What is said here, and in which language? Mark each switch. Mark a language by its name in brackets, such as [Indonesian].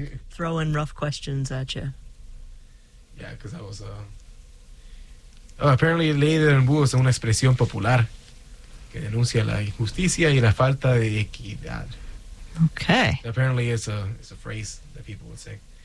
[English] Throw in rough questions at you. Yeah, because that was... apparently, [Spanish] La Ley del Embudo is una expresión popular que denuncia la injusticia y la falta de equidad. [English] Okay. Apparently, it's a phrase that people would say.